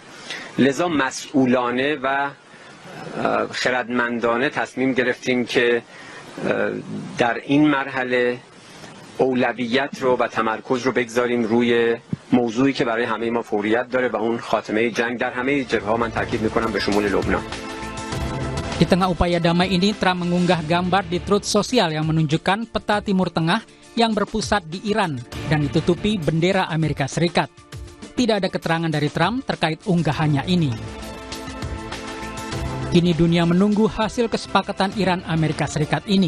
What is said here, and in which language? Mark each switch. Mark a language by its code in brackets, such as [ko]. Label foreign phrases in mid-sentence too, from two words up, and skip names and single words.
[fa] لذا مسئولانه و خردمندانه تصمیم گرفتیم که در این مرحله اولویت رو و تمرکز رو بگذاریم روی موضوعی که برای همه ما فوریت داره و اون خاتمه جنگ در همه جبهه‌ها. من تاکید میکنم به شمول لبنان. [id] Di tengah upaya damai ini, Trump mengunggah gambar di Truth Social yang menunjukkan peta Timur Tengah yang berpusat di Iran dan ditutupi bendera Amerika Serikat. Tidak ada keterangan dari Trump terkait unggahannya ini. Kini dunia menunggu hasil kesepakatan Iran-Amerika Serikat ini.